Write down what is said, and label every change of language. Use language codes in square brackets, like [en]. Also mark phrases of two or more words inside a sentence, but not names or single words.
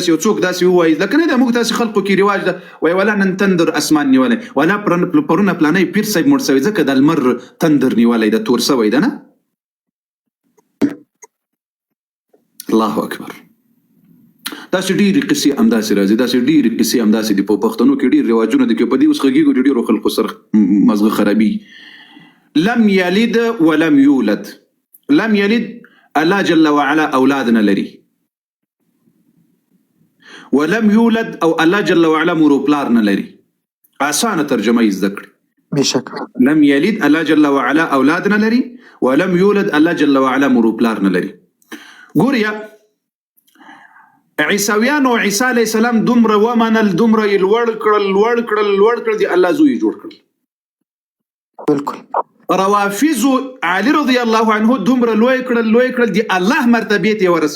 [ps] یو څوک داسې ووایي لکه نه د موږ داسې خلقو کې رواج ده، وایي ولا نن تندر اسمان نیولی، ولا پرونه پلانی پیر صاحب مړ شوی ځکه د لمر تندر نیولی ده، تور شوی ده. نه [ar] الله اکبر. [ps] داسې ډېرې قصې همداسې راځي، داسې ډېرې قصې همداسې دي. په پښتنو کې ډېر رواجونه دي، که په دې اوس غږېږو د ډېرو خلکو سره مغزه خرابي. [ar] لم یلد ولم یولد. لم یلد، الله جل وعلا [ps] اولاد نه لري. [ar] ولم یولد، [ps] او [ar] الله جل وعلا [ps] مور او پلار نه لري. اسانه ترجمه یې زده کړئ. بشک [ar] لم یلد، الله جل وعلا [ps] اولاد نه لري. [ar] ولم یولد، الله جل وعلا [ps] مور او پلار نه لري. ګوریا عیسویانو عیسی [ar] علیه السلام [ps] دومره ومنل، دومره یې لوړ کړل دي الله زوی جوړ کړل. بالکل. روافضو علي [ar] رضی الله عنه [ps] دومره لوی کړل دي الله مرتبه ته ورسول.